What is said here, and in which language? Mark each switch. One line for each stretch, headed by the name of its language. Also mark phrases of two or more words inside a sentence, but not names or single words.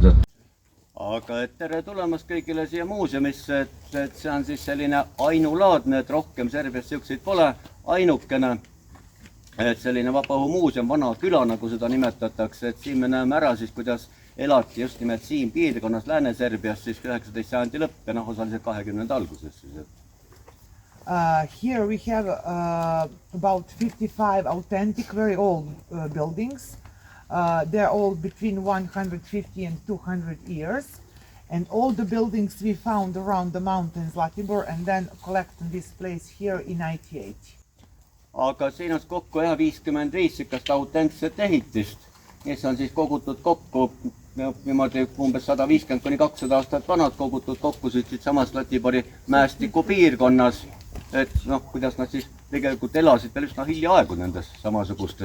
Estonian: Aga tere tulemast kõigile siia muuseumisse, et see on siis selline ainulaadne, et rohkem Serbias siukseid pole, ainukene. Et selline vabaõhumuuseum, vana küla, nagu seda nimetatakse, et siin me näeme ära siis, kuidas elati just nimelt siin piirkonnas Lääne-Serbias siis 19. sajandi lõpp ja osaliselt 20. alguses siis.
English: Here we have about 55 authentic, very old buildings. They're all between 150 and 200 years. And all the buildings we found around the mountains Zlatibor and then collect in this place here in 98.
Estonian: Aga siin on kokku 55 sikast autentset ehitist, mis on siis kogutud kokku niimoodi umbes 150–200 aastat vanad, kogutud kokku siit samas Zlatibori mäestiku piirkonnas. Et kuidas nad siis tegelikult elasid veel üsna hiljaaegu nendes samasugustes.